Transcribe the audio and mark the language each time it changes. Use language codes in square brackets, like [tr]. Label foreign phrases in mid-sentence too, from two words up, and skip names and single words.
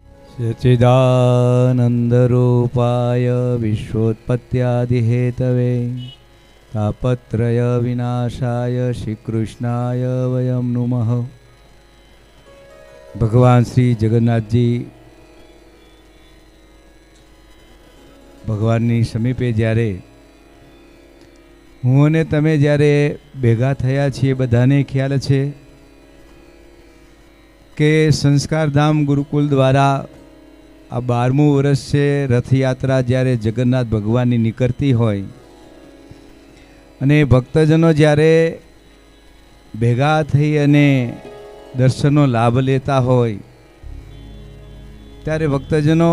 [sa] सच्चिदानन्दरूपाय विश्वोत्पत्त्यादिहेतवे तापत्रय विनाशाय श्रीकृष्णाय वयं नुमः। [gu] ભગવાન શ્રી જગન્નાથ જી ભગવાનની સમીપે જ્યારે હું અને તમે જ્યારે ભેગા થયા છીએ બધાને ખ્યાલ છે કે સંસ્કારધામ ગુરુકુલ દ્વારા આ 12મું વર્ષ છે રથયાત્રા જ્યારે જગન્નાથ ભગવાનની નીકળતી હોય અને ભક્તજનો જ્યારે ભેગા થઈ અને દર્શનનો લાભ લેતા હોય ત્યારે ભક્તજનો